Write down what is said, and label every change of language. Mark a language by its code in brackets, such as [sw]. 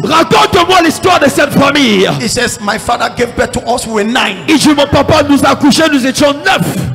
[fr] Raconte-moi l'histoire de cette famille. [en] He says my father gave birth to us, we were 9. [fr] Il dit, mon papa nous a accouchés, nous étions 9.